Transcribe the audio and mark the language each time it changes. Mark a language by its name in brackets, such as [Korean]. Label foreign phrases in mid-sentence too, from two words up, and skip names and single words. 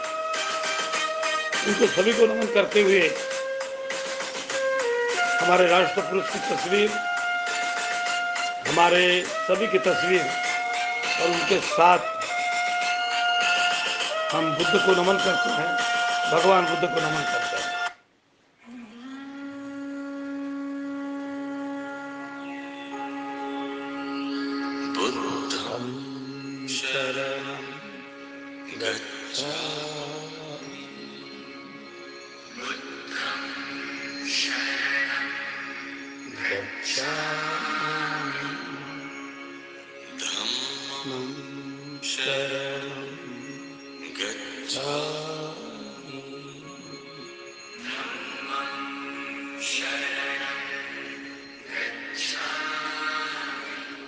[Hindi] उनको सभी को नमन करते हुए हमारे राष्ट्र पुरुष की तस्वीर, हमारे सभी की तस्वीर, और उनके साथ हम बुद्ध को नमन करते हैं, भगवान बुद्ध को नमन करते हैं। [Pali] बुद्धं शरणं गच्छामि, बुद्धं शरणं गच्छामि, धम्मं शरणं गच्छामि, धम्मं शरणं गच्छामि,